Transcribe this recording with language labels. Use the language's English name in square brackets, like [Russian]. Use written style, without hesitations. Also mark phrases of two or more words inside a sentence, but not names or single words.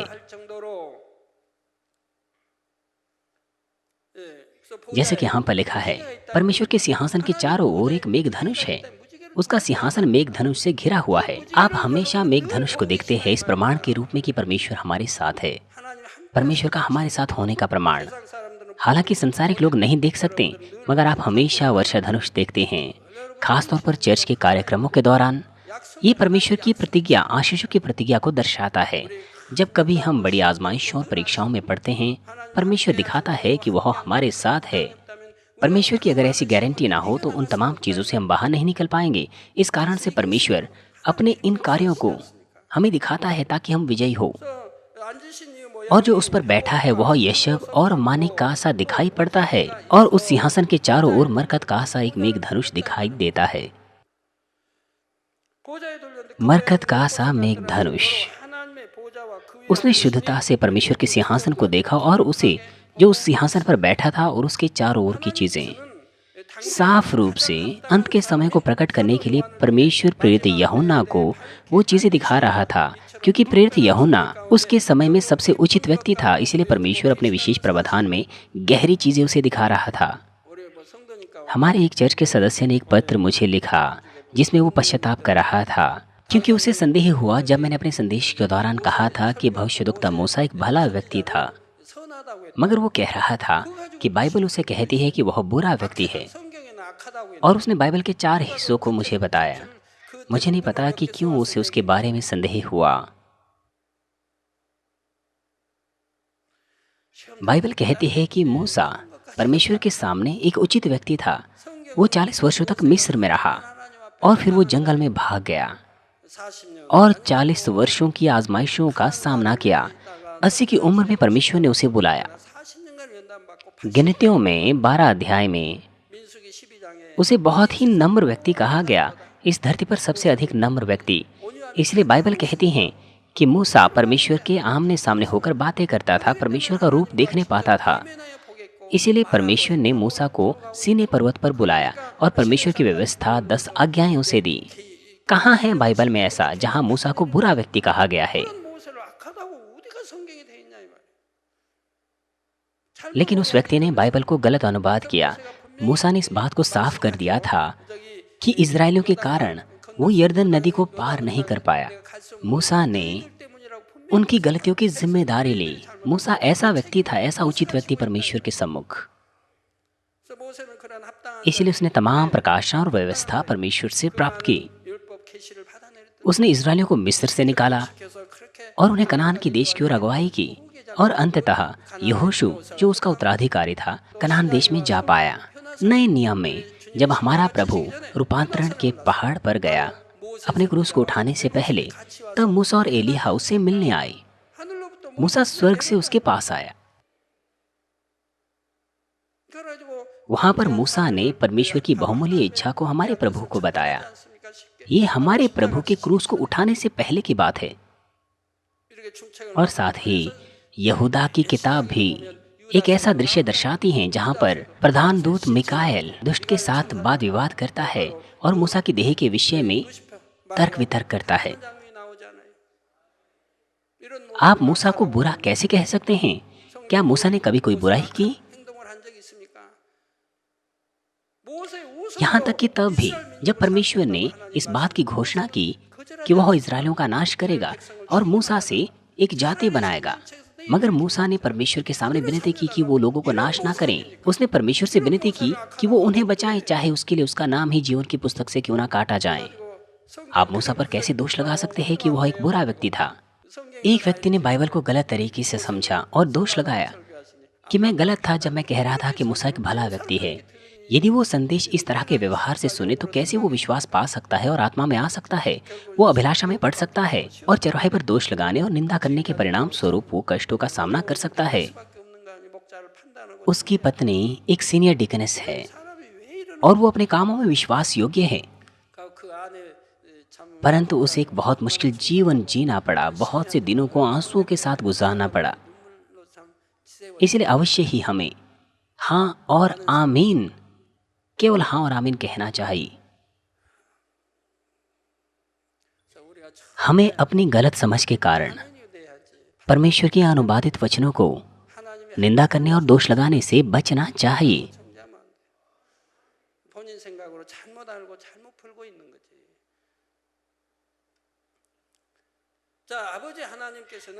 [Korean] 할 정도로 예, 그래서 [Hindi] जैसे कि यहाँ पर लिखा है, परमेश्वर के सिंहासन के चारों ओर एक मेघ धनुष है, उसका सिंहासन मेघ धनुष से घिरा हुआ है। आप हमेशा मेघ धनुष को देखते हैं इस प्रमाण के रूप में कि परमेश्वर हमारे साथ है, [Korean] 하나님 한 [Hindi] परमेश्वर का हमारे साथ होने का प्रमाण। [Korean] 세상 사람들은 [Hindi] हालांकि संसारिक लोग नहीं देख सकते, मगर आप हमेशा वर्षा धनुष देखते हैं, खासतौर पर चर्च के कार्यक्रमों के दौरान। ये परमेश्वर की प्रतिज्ञा, आशीषों की प्रतिज्ञा को दर्शाता है। जब कभी हम बड़ी आजमाइशों और परीक्षाओं में पड़ते हैं, परमेश्वर दिखाता है कि वह हमारे साथ है। परमेश्वर की अगर ऐसी गारंटी ना हो तो उन तमाम चीज़ों से हम बाहर नहीं निकल पाएंगे। इस कारण से परमेश्वर अपने इन कार्यों को हमें दिखाता है ताकि हम विजयी हो। [Korean] 앉으신 이 모양 [Hindi] और जो उस पर बैठा है वह यशब और माने का सा दिखाई पड़ता है और उस सिंहासन के चारों ओर मरकत का सा एक मेघ धनुष दिखाई देता है। [Korean] 보좌에 돌렸는데 [Hindi] मरकत का सा मेघ धनुष। [Korean] 하나님의 보좌와 그 위에 [Hindi] उसने शुद्धता से परमेश्वर के सिंहासन को देखा और उसे जो उस सिंहासन पर बैठा था और उसके चारों ओर की चीजें साफ रूप से अंत के समय को प्रकट करने के लिए परमेश्वर प्रेरित यूहन्ना को वो चीजें दिखा रहा था, क्योंकि प्रेरित यूहन्ना उसके समय में सबसे उचित व्यक्ति था। इसलिए परमेश्वर अपने विशेष प्रावधान में गहरी चीजें उसे दिखा रहा था। [Korean] 우리 뭐 성도니까 [Hindi] हमारे एक चर्च के सदस्य ने एक पत्र मुझे लिखा जिसमें वो पश्चाताप कर रहा था, क्योंकि उसे संदेह हुआ जब मैंने अपने संदेश के दौरान कहा था कि भविष्यद्वक्ता मूसा एक भला व्यक्ति था, [Korean] 선하다고 했다. [Hindi] मगर वो कह रहा था कि बाइबल उसे कहती है कि वह बुरा व्यक्ति है। [Korean] 성경에는 악하다고 했다. [Hindi] और उसने बाइबल के 4 हिस्सों को मुझे बताया। मुझे नहीं पता कि क्यों उसे उसके बारे में संदेह हुआ। बाइबल कहती है कि मूसा परमेश्वर के सामने एक उचित व्यक्ति था। वो 40 वर्षों तक मिस्र में रहा और फिर वो जंगल में भाग गया [Korean] 40년 [Hindi] और 40 वर्षों की आजमाइशों का सामना किया। 80 की उम्र में परमेश्वर ने उसे बुलाया। [Korean] 40년간 연단 받고 [Hindi] गिनतियों में 12 अध्याय में [Korean] 민수기 12장에 [Hindi] उसे बहुत ही नम्र व्यक्ति कहा गया, इस धरती पर सबसे अधिक नम्र व्यक्ति। इसलिए बाइबल कहती है कि मूसा परमेश्वर के आमने सामने होकर बातें करता था, परमेश्वर का रूप देखने पाता था। [Korean] 보겠고 [Hindi] इसीलिए परमेश्वर ने मूसा को सीने पर्वत पर बुलाया और परमेश्वर की व्यवस्था 10 आज्ञाएं उसे दी। कहाँ है बाइबल में ऐसा जहाँ मूसा को बुरा व्यक्ति कहा गया है? [Korean] 모세를 악하다고 어디가 성경에 돼 있냐 이 말이야. [Hindi] लेकिन उस व्यक्ति ने बाइबल को गलत अनुवाद किया। मूसा ने इस बात को साफ कर दिया था कि इजरायलियों के कारण वो यर्दन नदी को पार नहीं कर पाया। मूसा ने उनकी गलतियों की जिम्मेदारी ली। मूसा ऐसा व्यक्ति था, ऐसा उचित व्यक्ति परमेश्वर के सम्मुख। [Korean] 그래서 모세는 그런 합당한 [Hindi] इसलिए उसने तमाम प्रकाशन और व्यवस्था परमेश्वर से प्राप्त की। [Korean] 율법 계시를 받아낼 때 [Hindi] उसने इजरायलियों को मिस्र से निकाला [Korean] 그래서 그렇게 [Hindi] और उन्हें कनान की देश की ओर अगुवाई की और अंततः यहोशू जो उसका उत्तराधिकारी था कनान देश में जा पाया। नए नियम में जब हमारा प्रभु रूपांतरण के पहाड़ पर गया अपने क्रूस को उठाने से पहले, तब मूसा और एलिय्याह उससे मिलने आए। [Korean] 하늘로부터 [Hindi] मूसा स्वर्ग से उसके पास आया। [Korean] 그래가지고 [Hindi] वहां पर मूसा ने परमेश्वर की बहुमूल्य इच्छा को हमारे प्रभु को बताया। [Korean] 않습니까 쉽게 [Hindi] ये हमारे प्रभु के क्रूस को उठाने से पहले की बात है। [Korean] 이렇게 충책을 [Hindi] और साथ ही यहूदा की किताब भी एक ऐसा दृश्य दर्शाती है जहां पर प्रधान दूत मिकाएल दुष्ट के साथ वाद विवाद करता है और मूसा की देह के विषय में तर्क वितर्क करता है। [Korean] 장면이 나오잖아요. 이런 [Hindi] आप मूसा को बुरा कैसे कह सकते हैं? क्या मूसा ने कभी कोई बुराई की? [Korean] 행동을 한 적이 있습니까? 모세 우선 [Hindi] यहाँ तक कि तब भी जब परमेश्वर ने इस बात की घोषणा की कि वह इजरायलियों का नाश करेगा और मूसा से एक जाति बनाएगा, मगर मूसा ने परमेश्वर के सामने विनती की कि वो लोगों को नाश ना करें। उसने परमेश्वर से विनती की कि वो उन्हें बचाए, चाहे उसके लिए उसका नाम ही जीवन की पुस्तक से क्यों ना काटा जाए। आप मूसा पर कैसे दोष लगा सकते हैं कि वह एक बुरा व्यक्ति था? एक व्यक्ति ने बाइबल को गलत तरीके से समझा और दोष लगाया कि मैं गलत था जब मैं कह रहा था कि मूसा एक भला व्यक्ति है। यदि वो संदेश इस तरह के व्यवहार से सुने तो कैसे वो विश्वास पा सकता है और आत्मा में आ सकता है? वो अभिलाषा में पड़ सकता है और चरवाहे पर दोष लगाने और निंदा करने के परिणाम स्वरूप वो कष्टों का सामना कर सकता है। [Korean] 밖에 없는 거 아니 목자를 판단하는 거. [Hindi] उसकी पत्नी एक [English] senior deaconess [Hindi] है [Korean] 사람이 왜 이러는 [Hindi] और वो अपने कामों में विश्वास योग्य है, [Korean] 그 안에 참 [Hindi] परंतु उसे एक बहुत मुश्किल जीवन जीना पड़ा। बहुत से दिनों को आंसुओं के साथ गुजारना पड़ा। [Korean] 눈물로 참 지새워. [Hindi] इसलिए अवश्य ही हमें हाँ और आमीन, केवल हाँ और आमीन कहना चाहिए। [Korean] 우리가 참 [Hindi] हमें अपनी गलत समझ के कारण [Korean] 돼야지. [Hindi] परमेश्वर के अनुवादित वचनों को [Korean] 하나님의 [Hindi] निंदा करने और दोष लगाने से बचना चाहिए। [Korean] 정죄하면 안 돼. 본인 생각으로 잘못 알고 잘못 풀고 있는 거지. 자, 아버지 하나님께서는